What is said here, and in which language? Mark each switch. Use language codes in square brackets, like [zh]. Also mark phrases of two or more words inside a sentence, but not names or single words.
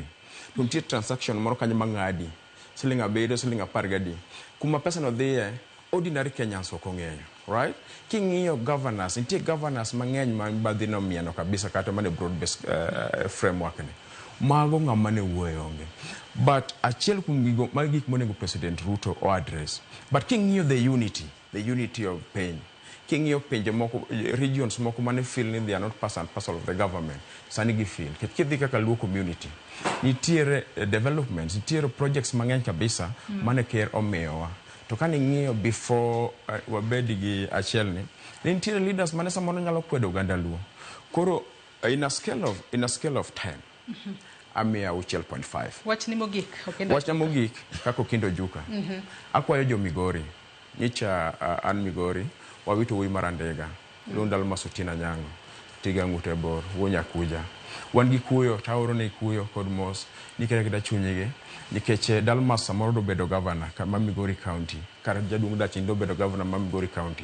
[luo] To nitie transaction moro kanya mang'adi siling 7 siling 10 kuma pesa no dhiye [en] ordinary Kenyans [luo] ok ong'eyo, right? King'iyo governance, nitie governance mang'eny ma mibadhi no mieno kabisa kata mane [en] broad based framework [luo] ni mago ng'ama ne wuoyo onge. But achiel kuom gik monego President Ruto o address. [en] But king'iyo the unity of pain. [luo] King'iyo pinje moko [en] regions [luo] moko mane [en] feel ni they are not part and parcel of the government. [luo] Sani gi feel kidhi kaka Luo community nitiere developments, nitiere projects mang'eny kabisa mane ker omiyowa. To kan ing'iyo before wabedi gi achiel ni nitiere leaders mane samoro nyalo kwedo oganda Luo. [en] Koro in a scale of 10 amiya 6.5. [luo] Wach ni mogik, Wach na mogik kaka Okinda Ojuka. Akwayo jo Migori, nyicha an Migori, wawito wuoyi marandega, Lundal Masutina Nyango, Tiga Ng'ute Bor, Wonya Kuja. Wan gi kuyo, taoro ne kuyo kod mos, nikere kita chunyige, nikech Dalmas samoro do bedo governor ma Migori County, kar jaduong' Dachin do bedo governor ma Migori County.